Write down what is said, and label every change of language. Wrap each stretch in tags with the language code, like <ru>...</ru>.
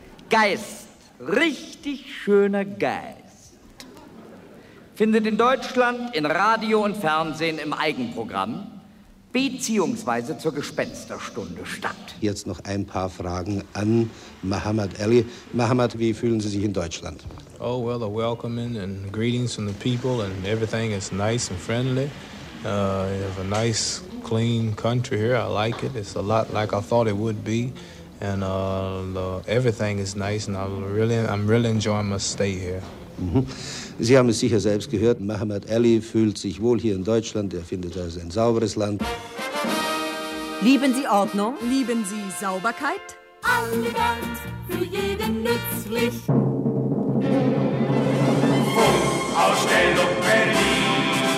<de>Geist, richtig schöner Geist. Findet in Deutschland in Radio und Fernsehen im Eigenprogramm beziehungsweise zur Gespensterstunde statt. Jetzt noch ein paar Fragen an Muhammad Ali. Muhammad, wie fühlen Sie sich in Deutschland?</de> <en>Oh, well, the welcoming and greetings from the people and everything is nice and friendly. You have a nice, clean country here. I like it. It's a lot like I thought it would be. And everything is nice and I'm really enjoying my stay here.</en> <de>Sie haben es sicher selbst gehört, Muhammad Ali fühlt sich wohl hier in Deutschland, er findet das ein sauberes Land. Lieben Sie Ordnung? Lieben Sie Sauberkeit? Angewandt, für jeden nützlich. Funkausstellung Berlin.</de>